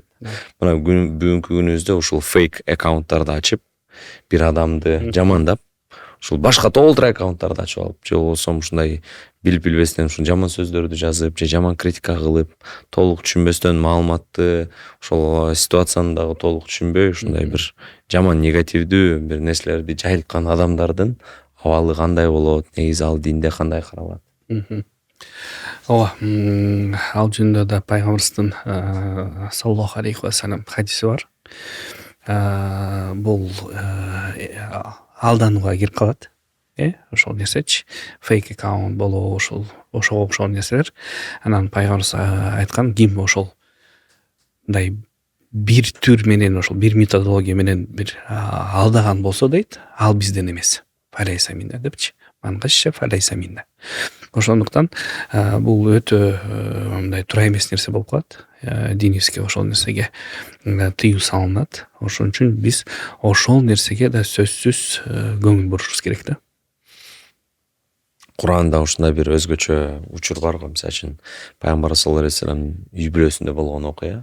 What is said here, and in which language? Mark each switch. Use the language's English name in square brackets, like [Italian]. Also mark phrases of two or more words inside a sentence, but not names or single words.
[Kyrgyz] Мына бүгүнкү күнүбүздө ушул фейк аккаунттарды ачып, бир адамды жамандап, ушул башка толтура аккаунттарды ачып алып, же болбосо ушундай билип билбестен ушул жаман сөздөрдү жазып, же жаман критика кылып, толук түшүнбөстөн маалыматты, ошол ситуацияны дагы толук түшүнбөй, ушундай бир жаман негативдүү бир нерселерди жайылткан адамдардын абалы кандай болот, негизи ал динде кандай каралат? Ооба, ал жөнүндө да пайгамбарыбыздын [Arabic] صلى الله عليه وسلم [Kyrgyz] хадиси бар. Бул алданууга кирип калат. Ошол нерсечи, фейк аккаунт болобу, ошого окшогон нерселер. Анан пайгамбарыбыз айткан, ким ошол мындай бир түр менен, ошол бир методология менен бир алдаган болсо дейт, ал бизден эмес. [Arabic] فليس منا депчи. من غش فليس منا. [Kyrgyz] Ошондуктан бул өтө мындай туура эмес нерсе болуп калат. Динибизге ошол нерсеге тыюу салынат. Ошон үчүн биз ошол нерсеге да сөзсүз көңүл бурушубуз керек да. Куранда ушундай бир өзгөчө учур бар го, мисалы үчүн пайгамбар [Arabic] صلى الله عليه وسلم [Kyrgyz] үй бүлөсүндө болгон окуя.